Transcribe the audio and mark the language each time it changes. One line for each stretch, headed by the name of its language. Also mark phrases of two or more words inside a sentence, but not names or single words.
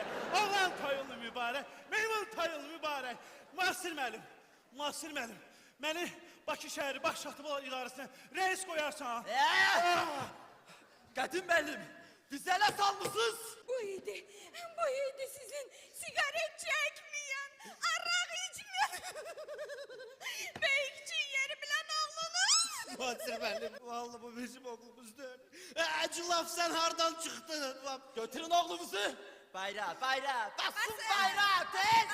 Azerbaijani: Oğlan toyunlu mübarək, meymun toyunlu mübarək. Mahsir müəllim, məni Bakı şəhəri Baş Şaxtabalar İdarəsinə reis qoyarsan. Qətim müəllim, bizi elə salmışsınız.
Turkish: Bu idi sizin sigaret çekmeyen, arak içmeyen, büyükçü yeri bilen oğlunuz. Muhasir müəllim vallahi bu bizim okulumuz değil. Acı laf sen hardan çıktın?
Azerbaijani: Götürün oğlumuzu. Bayrağı, basın Basın. bayrağı tez.